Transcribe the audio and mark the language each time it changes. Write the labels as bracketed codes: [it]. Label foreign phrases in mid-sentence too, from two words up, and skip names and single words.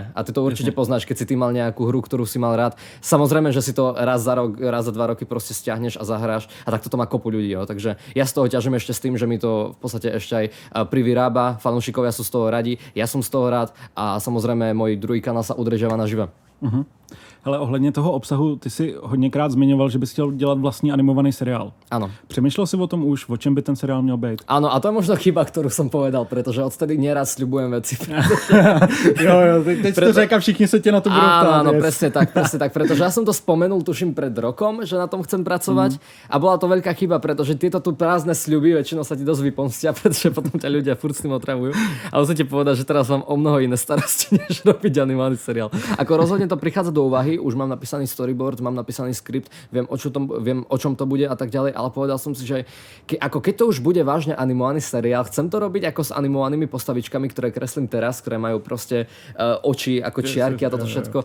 [sk] A ty to určite poznáš, keď si ty mal nejakú hru, ktorú si mal rád. Samozrejme, že si to raz za rok, raz za 2 roky proste stiahneš a zahráš a takto to má kopu ľudí. [cs] Jo. [sk] Takže ja z toho ťažím ešte s tým, že mi to v podstate ešte aj privyrába. Fanúšikovia sú z toho radi, ja som z toho rád a samozrejme môj druhý kanál sa udržiava naživo. [cs] Hele, ohledně toho obsahu, ty si hodněkrát zmiňoval, že bys chtěl dělat vlastní animovaný seriál. [sk] Áno. [cs] Přemýšlel si o tom už, o čem by ten seriál měl být? [sk] Áno, a to je možno chyba, ktorú som povedal, pretože odtedy neraz sľubujem veci. [cs] jo, teď to říkám, všichni se tě na to budou ptát. [sk] Áno, presne tak, pretože ja som to spomenul, tuším, pred rokom, že na tom chcem pracovať a bola to veľká chyba, pretože tieto tu prázdne sľuby väčšinou sa ti dosť vypomstia, pretože potom ťa ľudia furt s tým otravujú. A musím ti povedať, že teraz mám o mnoho iné starosti, než robiť animovaný seriál. Ako rozhodne to prichádza do úvahy, úvahy, už mám napísaný storyboard, mám napísaný skript, viem, o čom to bude a tak ďalej, ale povedal som si, že keď to už bude vážne animovaný seriál, chcem to robiť ako s animovanými postavičkami, ktoré kreslím teraz, ktoré majú proste oči ako čiarky a toto všetko.